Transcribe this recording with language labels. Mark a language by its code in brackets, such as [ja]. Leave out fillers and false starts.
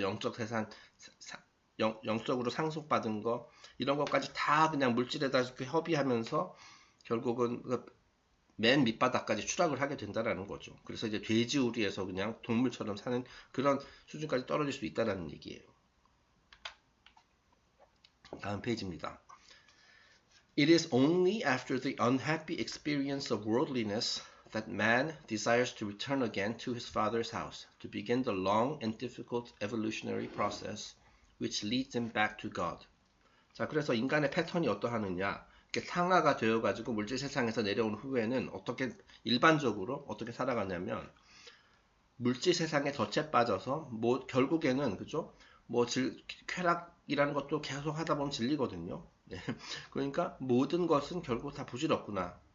[ko] 영적 재산, 영적으로 상속받은 거 이런 것까지 다 그냥 물질에다 협의하면서 결국은 맨 밑바닥까지 추락을 하게 된다라는 거죠. 그래서 이제 돼지우리에서 그냥 동물처럼 사는 그런 수준까지 떨어질 수 있다라는 얘기예요. 다음 페이지입니다. [en] It is only after the unhappy experience of worldliness that man desires to return again to his father's house, to begin the long and difficult evolutionary process which leads him back to God. [ko] 자, 그래서 인간의 패턴이 어떠하느냐? 이렇게 상하가 되어가지고 물질 세상에서 내려온 후에는 일반적으로 어떻게 살아가냐면, 물질 세상에 덫에 빠져서, 결국에는, 그죠? 쾌락이라는 것도 계속 하다 보면 질리거든요. 네. 그러니까 모든 것은 결국 다 부질없구나.